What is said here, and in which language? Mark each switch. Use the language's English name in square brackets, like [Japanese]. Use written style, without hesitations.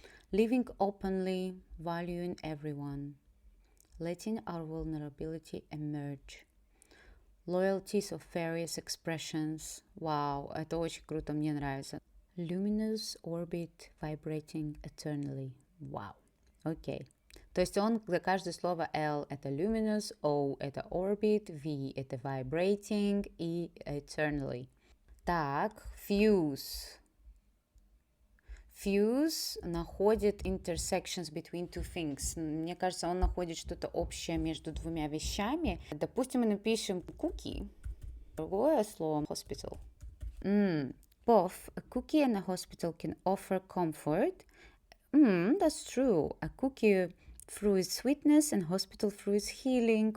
[English] Living openly, valuing everyone. Letting our vulnerability emerge. Loyalties of various expressions. [Russian] Вау, это очень круто, мне нравится. [English] Luminous orbit vibrating eternally. [Russian] Вау. Окей. То есть он за каждое слово L это [English] luminous, [Russian] O это [English] orbit, [Russian] V это [English] vibrating [Russian] и [English] eternally. [Russian] Так, [English] fuse. [Russian] Fuse находит [English] intersections between two things. [Russian] Мне кажется, он находит что-то общее между двумя вещами. Допустим, мы напишем [English] cookie. [Russian] Другое слово [English] hospital. Both a cookie and a hospital can offer comfort. That's true. A cookie through its sweetness and hospital through its healing.